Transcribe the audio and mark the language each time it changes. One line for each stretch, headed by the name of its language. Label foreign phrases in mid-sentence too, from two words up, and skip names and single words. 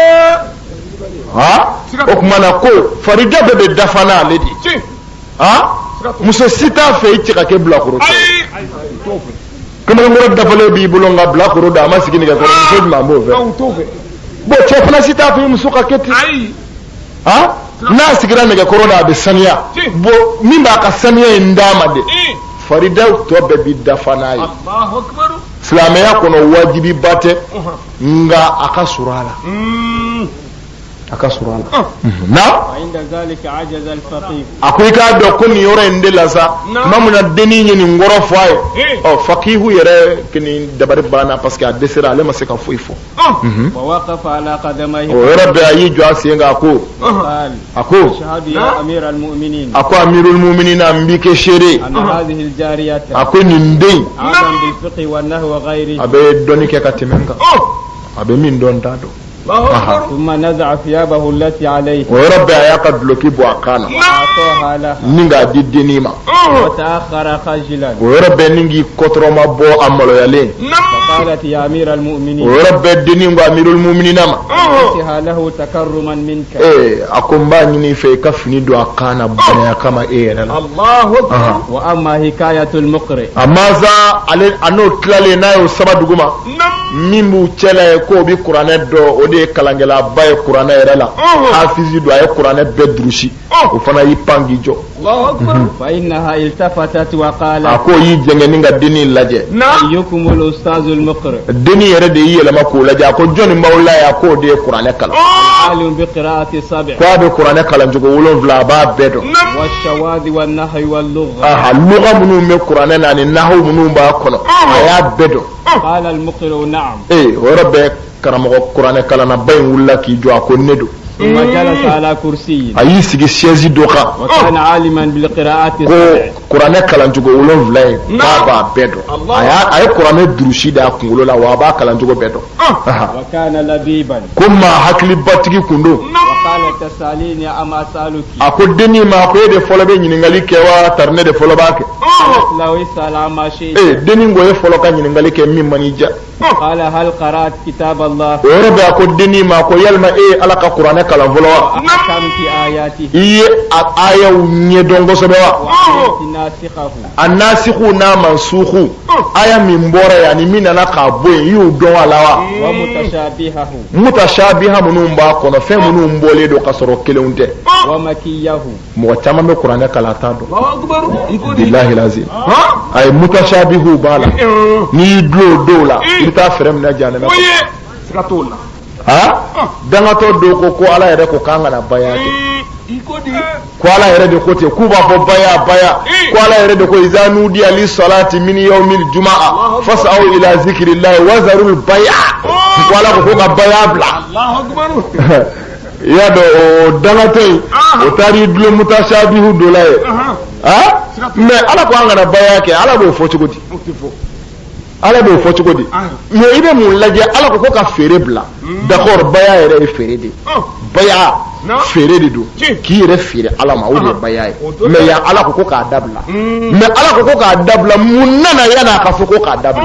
Bambara: o tuma na ko farida bɛɛ bɛ dafa n'ale de muso si t'a fɛ i cɛ ka kɛ bilakoro cɛ kamalenkɔrɔ dafalen b'i bolo nka bilakoro da a ma sigi nɛgɛ kɔrɔ muso jumɛn b'o fɛ bon cɛ fana si t'a fɛ i muso ka kɛ ten n'a sigira nɛgɛkɔrɔ la a bɛ saniya bon min b'a ka saniya in d'a ma de farida to bɛɛ bi dafa n'a ye
Arabic: الله أكبر.
Bambara: silamɛya kɔnɔ wajibi ba tɛ nga a ka surun a la a ka surun a la na
Arabic: وعند ذلك عجز الفقيه
Bambara: a ko i k'a dɔn ko nin yɔrɔ in de la sa tuma min na dennin ye nin kɔrɔ fɔ a ye ɔ fakihu yɛrɛ nin dabari banna
French: parce que
Bambara: a dɛsɛra ale ma se ka foyi fɔ
Arabic: ووقف على قدميه
Bambara: o yɔrɔ bɛɛ a y'i jɔ a sen kan a ko
Arabic: وقال أشهد يا أمير المؤمنين
Bambara: a ko
Arabic: أمير المؤمنين
Bambara: n b'i kɛ seere
Arabic: أن هذه الجارية
Bambara: a ko nin den
Arabic: أعلم بالفقه والنهو وغيره
Bambara: a bɛ dɔnni kɛ ka tɛmɛ n kan a bɛ min dɔn t'a dɔn
Arabic: ثم نزع ثيابه التي عليه
Bambara: o yɔrɔ bɛɛ a y'a ka duloki bɔ a kan na
Arabic: وأعطاها لها
Bambara: ni k'a di dennin ma
Arabic: وتأخر خجلا
Bambara: o yɔrɔ bɛɛ ni k'i kɔtɔrɔma bɔ a maloyalen
Arabic: فقالت يا أمير
Bambara: o
Arabic: المؤمنين
Bambara: yɔrɔ bɛɛ dennin ko
Arabic: أمير المؤمنين
Bambara: ma
Arabic: أعطها له تكرما منك
Bambara: a ko n b'a ɲini i fɛ i ka fini don a kan na bonya kama e yɛrɛ la
Arabic: الله أكبر. وأما حكاية المقرئ
Bambara: a mansa ale a n'o tilalen n'a y'o saba dugu ma min b'u cɛla ye k'o bi kuranɛ dɔn o de ye kalankɛlaba ye kuranɛ yɛrɛ la hafizi don a ye kuranɛ bɛɛ durusi o fana y'i pan k'i jɔ
Arabic: الله أكبر. فإنها التفتت
Bambara: a
Arabic: وقالت
Bambara: ko y'i jɛngɛni ka dennin lajɛ
Arabic: أيكم الأستاذ المقرئ
Bambara: dennin yɛrɛ de y'i yɛlɛma k'o lajɛ a ko jɔnni b'aw la ye a k'o de ye kuranɛ kalan
Arabic: عالم بقراءة السبع
Bambara: ko a bɛ kuranɛ kalan cogo 7 a b'a bɛɛ dɔn
Arabic: والشواذ والنحو واللغة
Bambara: luga minnu bɛ kuranɛ na ani nahawu minnu b'a kɔnɔ a y'a bɛɛ dɔn
Arabic: قال المقرئ نعم
Bambara: o yɔrɔ bɛɛ karamɔgɔ kuranɛ kalanna ba in wulila k'i jɔ a ko ne don
Arabic: ثم جلس على كرسي
Bambara: a y'i sigi siège dɔ kan
Arabic: وكان عالما بالقراءات
Bambara: ko
Arabic: السبع
Bambara: kuranɛ kalancogo 7 ye k'a b'a bɛɛ dɔn a ye kuranɛ durusi da a kunkolo la wa a b'a kalancogo bɛɛ dɔn
Arabic: وكان لبيبا
Bambara: ko maa hakilibatigi kun don
Arabic: وقال تسأليني أم أسألك
Bambara: a ko dennin ma a ko e de fɔlɔ bɛ ɲininkali kɛ wa tari ne de fɔlɔ b'a kɛ
Arabic: لو اسأل عما شئت
Bambara: dennin ko e fɔlɔ ka ɲininkali kɛ min man i ja
Arabic: قال هل قرأت كتاب الله
Bambara: o yɔrɔ bɛɛ a ko dennin ma a ko yalima e ye ala ka kuranɛ kalan fɔlɔ wa
Arabic: وأحكمت آياته
Bambara: i ye a ayaw ɲɛdɔn kosɛbɛ wa
Arabic: وعرفت ناسخه
Bambara: a nasiku n'a mansuku aya min bɔra ye ani min nana k'a bɔ yen i y'o dɔn a la wa
Arabic: ومتشابهه
Bambara: mutashabiha minnu b'a kɔnɔ fɛn minnu bɔlen don ka sɔrɔ kelenw tɛ
Arabic: ومكيه
Bambara: mɔgɔ caman bɛ kuranɛ kalan t'a dɔn
Arabic: الله أكبر.
Bambara: Iko di. bilahi lazim a ye mutashabihu b'a la n'i y'i dulon o dɔw la i bɛ taa fɛrɛ minɛ jahanama kɔnɔ. Oye. Siga t'o la. dangatɔ dɔw ko ala yɛrɛ ko k'an kana baya kɛ Iko di. ko ala yɛrɛ de ko ten k'u b'a fɔ baya ko ala yɛrɛ de ko
Arabic: إذا نودي للصلاة من يوم الجمعة فاسعوا إلى ذكر الله وذروا البيع
Bambara: ko ala ko ka baya bila
Arabic: الله أكبر.
Bambara: i y'a dɔn o dangatɔ in o taara i dulon mutashabihu dɔ la ye mais ala ko an kana baya kɛ ala b'o fɔ cogo di O ti fɔ. ala b'o fɔ cogo di mais i bɛ mun lajɛ ala ko ka feere bila d'accord baya yɛrɛ ye feere de baya feere de don k'i yɛrɛ feere ala ma o de ye baya ye mais yan ala ko k'a dabila mais ala ko k'a dabila mun nana yan'a ka fɔ ko k'a dabila